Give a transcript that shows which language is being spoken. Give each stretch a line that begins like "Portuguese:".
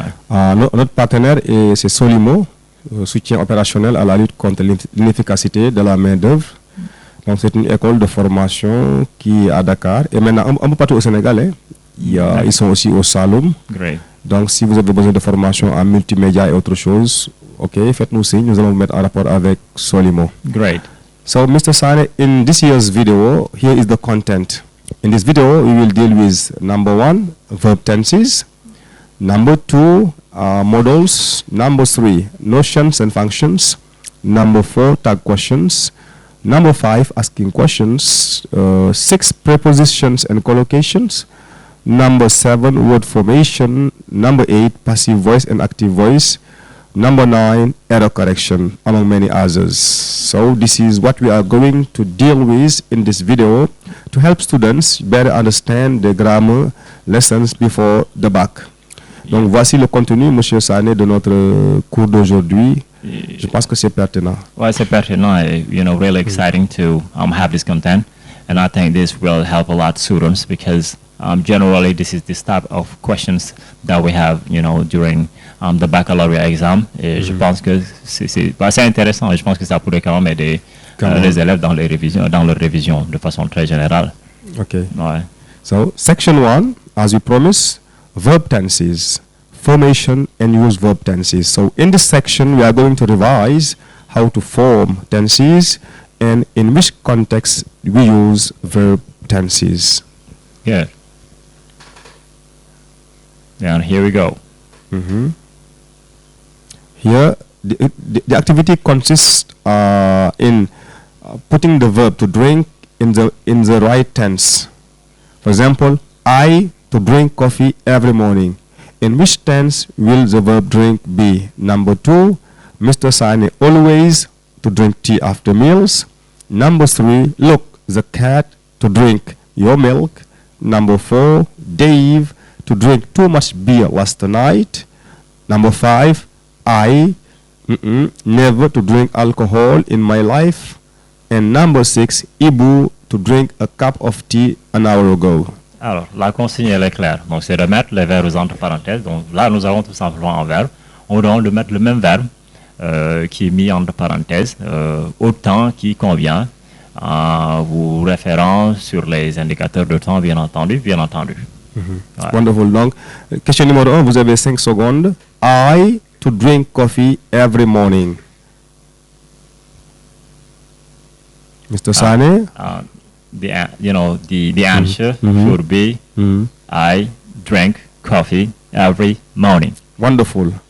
French: Notre partenaire, c'est Solimo, soutien opérationnel à la lutte contre l'inefficacité de la main-d'œuvre. Donc c'est une école de formation qui est à Dakar et maintenant un peu partout au Sénégal. Ils sont aussi au Saloum.
English: Great.
French: Donc si vous avez besoin de formation en multimédia et autre chose, ok, faites-nous signe, nous allons vous mettre en rapport avec Solimo.
English: Great. So Mr. SANE, in this year's video, here is the content. In this video, we will deal with number 1, verb tenses, number 2, modals, number 3, notions and functions, number 4, tag questions, number 5, asking questions, 6, prepositions and collocations, number 7, word formation, number 8, passive voice and active voice, number 9, error correction, among many others. So this is what we are going to deal with in this video to help students better understand the grammar lessons before the BAC.
French: Donc voici le contenu, Monsieur SANE, de notre cours d'aujourd'hui. Je pense que c'est pertinent.
English: Well, it's pertinent, really exciting to have this content, and I think this will help a lot students because generally this is this type of questions that we have, during the baccalaureate exam.
French: Et je pense que c'est intéressant, et je pense que ça pourrait quand même aider les élèves dans leur révision de façon très générale.
English: Okay.
French: Ouais.
English: So section 1, as we promised, verb tenses. Formation and use verb tenses. So in this section, we are going to revise how to form tenses and in which context we use verb tenses. Yeah. And here we go. Here, the activity consists in putting the verb to drink in the right tense. For example, I to drink coffee every morning. In which tense will the verb drink be? Number 2, Mr. SANE always to drink tea after meals. Number 3, look, the cat to drink your milk. Number 4, Dave to drink too much beer last night. Number 5, I never to drink alcohol in my life. And number 6, Ibu to drink a cup of tea an hour ago.
French: Alors, la consigne, elle est claire. Donc, c'est de mettre les verbes entre parenthèses. Donc, là, nous avons tout simplement un verbe. On doit de mettre le même verbe qui est mis entre parenthèses au temps qui convient, vous référant sur les indicateurs de temps, bien entendu. Ouais.
English: Wonderful.
French: Donc, question numéro 1, vous avez 5 secondes.
English: I to drink coffee every morning. Mr. SANE? The answer should be I drink coffee every morning. Wonderful.